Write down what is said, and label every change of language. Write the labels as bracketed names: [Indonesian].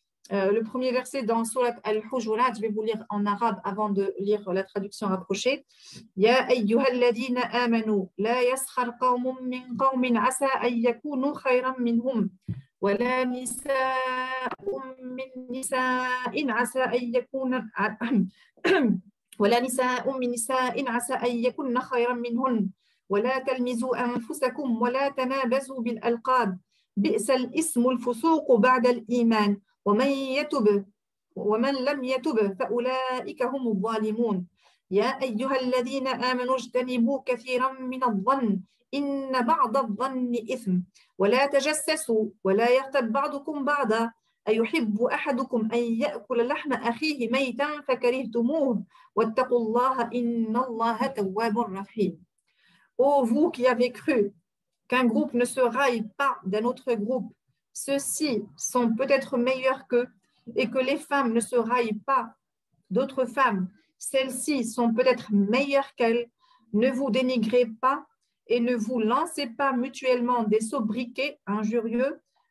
[French] Le premier verset dans Surat Al-Hujurat, je vais vous lire en arabe avant de lire la traduction rapprochée. [Arabic] Ya ayyuhalladhina amanu la yaskhar qawmun min qawmin asa an yakunu khayran minhum ولا نساء من نساء عسى أن يكون ولا نساء من نساء عسى أن يكن خيرا منهن ولا تلمزوا أنفسكم ولا تنابزوا بالألقاب بئس الاسم الفسوق بعد الإيمان ومن لم يتب فأولئك هم الظالمون يا أيها الذين آمنوا اجتنبوا كثيرا من الظن إن بعض الظن إثم ولا تجسسوا ولا يغتب بعضكم بعضا أيحب أحدكم أن يأكل لحم أخيه ميتا فكرهتموه واتقوا الله إن الله تواب رحيم. [French] Ô vous qui avez cru qu'un groupe ne se raille pas d'un autre groupe, ceux-ci sont peut-être meilleurs qu'eux, et que les femmes ne se raillent pas d'autres femmes, celles-ci sont peut-être meilleures qu'elles. Ne vous dénigrez pas et ne vous lancez pas mutuellement des sobriquets injurieux.